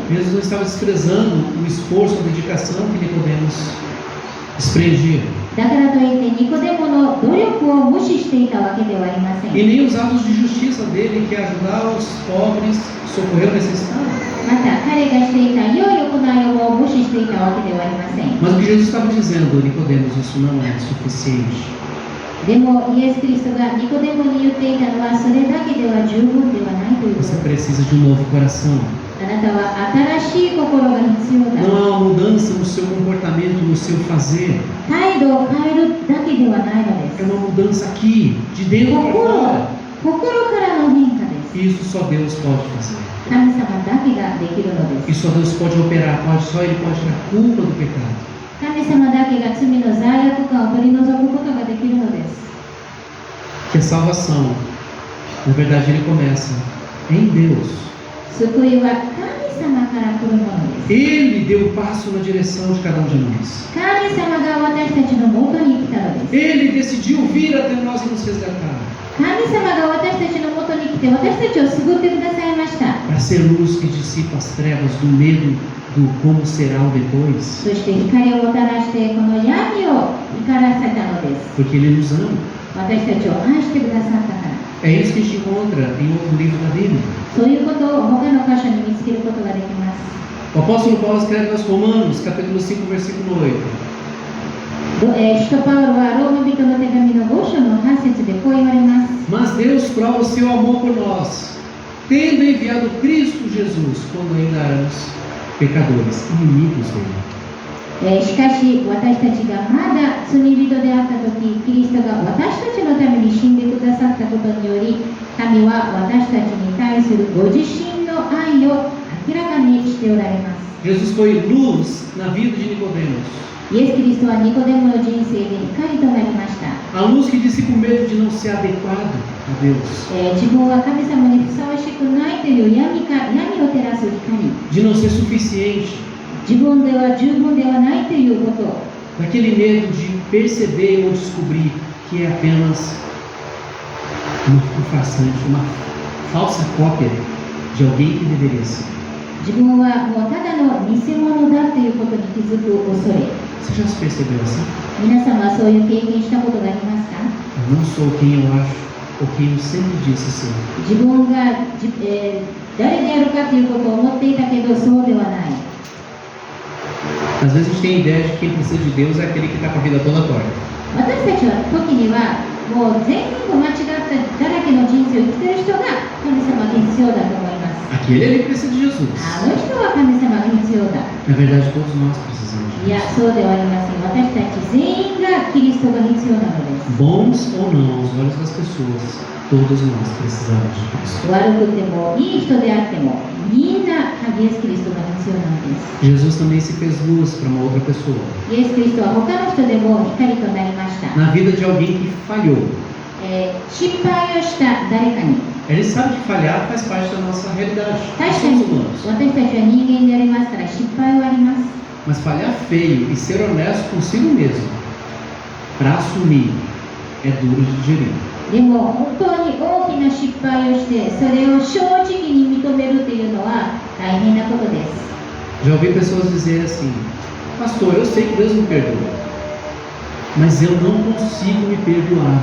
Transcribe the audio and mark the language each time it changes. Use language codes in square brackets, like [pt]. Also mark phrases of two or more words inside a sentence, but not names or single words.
[pt] Jesus não estava desprezando o esforço, a dedicação que Nicodemos desprendia. [ja] だからといってニコデモの努力を無視していたわけではありません。 [pt] E nem os atos de justiça dele, que é ajudar os pobres, socorrer o necessitado. [ja] また彼がしていた良い行いを無視していたわけではありません。 [pt] Mas o que Jesus estava dizendo, Nicodemos, isso não é suficiente. [ja] でもイエス・キリストがニコデモに言っていたのはそれだけでは十分ではないということ [pt] Você [ja] です。 [pt] precisa de um novo coração. [ja] あなたは新しい心が必要だ。 [pt] Não há uma mudança no seu comportamento, no seu fazer. [ja] 態度を変えるだけではないので [pt] É [ja] す。 [pt] uma mudança aqui, de dentro para fora. [ja] 心からの変化です。 [pt] E isso só Deus pode fazer. [ja] 神様だけができるので [pt] E [ja] す。 [pt] só Deus pode operar, só Ele pode tirar a culpa do pecado. [ja] 神様だけが罪の罪悪感を取り除くことができるのです。 [pt] Que a salvação, na verdade, ele começa em Deus. [ja] 救いは神様から来るものです。 [pt] Ele deu o passo na direção de cada um de nós. [ja] 神様が私たちの元に来たのです。 [pt] Ele decidiu vir até nós e nos resgatar. [ja] 神様が私たちの元に来て私たちを救ってくださいました。 [pt] Para ser luz que dissipa as trevas do medo do como será o depois. [ja] そして光をもたらしてこの闇を光らせたのです。 [pt] Porque Ele nos ama. [ja] 私たちを愛してくださったから。 [pt] É isso que a gente encontra em outro livro da Bíblia. [ja] そういうことを他の箇所に見つけることができます。 [pt] O apóstolo Paulo escreve aos Romanos, capítulo 5, versículo 8. [ja] 使徒パウロはローマ人の手紙の5章の8節でこう言われます。 [pt] Mas Deus prova o seu amor por nós, tendo enviado Cristo Jesus quando ainda éramos pecadores, inimigos dele. [ja] しかし私たちがまだ罪人であった時、キリストが私たちのために死んでくださったことにより、神は私たちに対するご自身の愛を明らかにしておられます。 [pt] Jesus foi luz na vida de Nicodemos. [ja] イエス・キリストはニコデモの人生で光となりました。 [pt] A luz que dissipa o medo de não ser adequado a Deus, [ja] 自分は神様にふさわしくないという闇を照らす光。 [pt] de não ser suficiente, [ja] 自分では十分ではないということ。 [pt] daquele medo de perceber ou descobrir que é apenas uma farsante, uma falsa cópia de alguém que deveria ser. [ja] 自分はもうただの偽物だということに気づく恐れ。 [pt] Você já se percebeu assim? [ja] 皆様はそういう経験したことがありますか？ [pt] Eu não sou quem eu acho ou quem eu sempre disse ser. [ja] 自分が、誰であるかということを思っていたけどそうではない。 [pt] Às vezes a gente tem a ideia de que quem precisa de Deus é aquele que está com a vida toda torta. [ja] 私たちは時にはもう全部間違っただらけの人生を生きている人が神様が必要だと思います。 [pt] Aquele ali precisa de Jesus. [ja] あの人は神様が必要だ。 [pt] Na verdade, todos nós precisamos [ja] い [pt] de [ja] や、 [pt] Jesus. [ja] そうではありません。私たち全員がキリストが必要なのです。 [pt] Bons ou não, aos olhos das pessoas, Todos nós precisamos de Cristo. [ja] 悪くてもいい人であってもみんなイエス・キリストが必要なんです。 [pt] Jesus também se fez luz para uma outra pessoa. [ja] イエス・キリストは他の人でも光となりました。 [pt] Na vida de alguém que falhou. [ja] 失敗をした誰かに。 [pt] Ele sabe que falhar faz parte da nossa realidade. [ja] 確 [pt] Nós [ja] かに [pt] somos humanos. [ja] 私たちは人間でありますから失敗はあります。 [pt] Mas falhar feio e ser honesto consigo mesmo para assumir é duro de digerir. [ja] でも本当に大きな失敗をしてそれを正直に認めるというのは大変なことです。 [pt] Já ouvi pessoas dizer assim: Pastor, eu sei que Deus me perdoa, mas eu não consigo me perdoar.